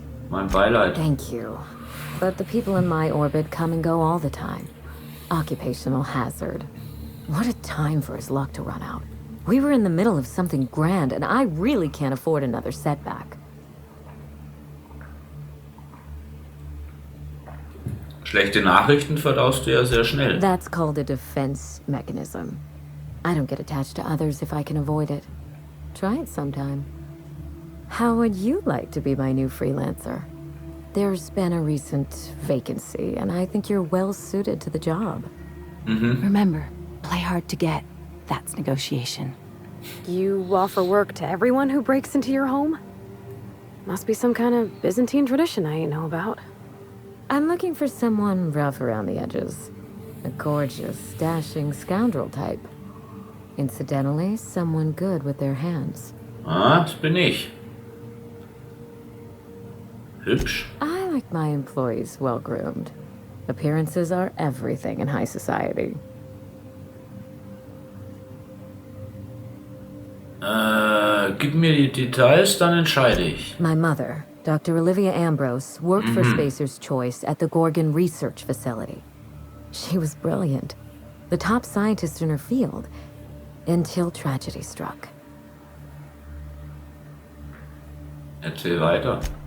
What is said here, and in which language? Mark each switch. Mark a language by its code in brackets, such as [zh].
[de] Mein Beileid. [en] Thank you. But the people in my orbit come and go all the time. Occupational hazard. What a time for his luck to run out. We were in the middle of something grand, and I really can't afford another setback. [de] Schlechte Nachrichten verdaust du ja sehr schnell. [en] That's called a defense mechanism. I don't get attached to others if I can avoid it. Try it sometime. How would you like to be my new freelancer? There's been a recent vacancy, and I think you're well suited to the job. Remember, play hard to get. That's negotiation. You offer work to everyone who breaks into your home? Must be some kind of Byzantine tradition I ain't know about. I'm looking for someone rough around the edges. A gorgeous, dashing scoundrel type. Incidentally, someone good with their hands. [de] Ah, das bin ich. Hübsch. [en] I like my employees well-groomed. Appearances are everything in high society. [de] Gib mir die Details, dann entscheide ich. [en] My mother, Dr. Olivia Ambrose, worked for Spacer's Choice at the Gorgon Research Facility. She was brilliant, the top scientist in her field, until tragedy struck. [de] Erzähl weiter.